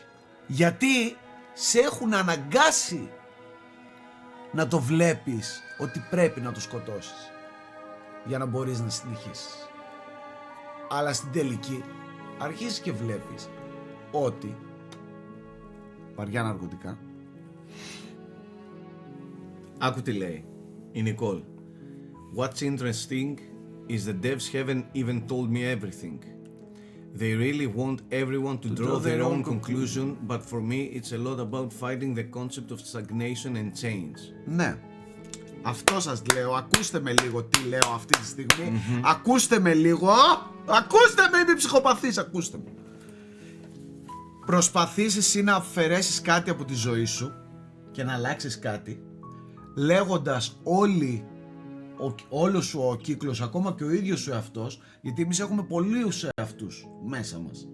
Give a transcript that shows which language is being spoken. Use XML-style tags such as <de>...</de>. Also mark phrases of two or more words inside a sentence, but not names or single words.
<el>Γιατί σε έχουν αναγκάσει να το βλέπεις ότι πρέπει να το σκοτώσεις για να μπορείς να συνεχίσεις. Αλλά στην τελική αρχίζεις και βλέπεις ότι βαριά ναρκωτικά. Άκου τι λέει η Νικόλ.</el> <en>What's interesting is the devs haven't even told me everything. They really want everyone to draw their own conclusion, but for me it's a lot about fighting the concept of stagnation and change.</en> <el>Ναι. Αυτό σας λέω. Ακούστε με λίγο τι λέω αυτή τη στιγμή. Ακούστε με λίγο. Ακούστε με, είμαι ψυχοπαθής. Ακούστε με. Προσπαθείς εσύ να αφαιρέσεις κάτι από τη ζωή σου και να αλλάξεις κάτι, λέγοντας όλο σου ο κύκλος, ακόμα και ο ίδιος σου εαυτός, γιατί εμείς έχουμε πολλούς εαυτούς μέσα μας.</el>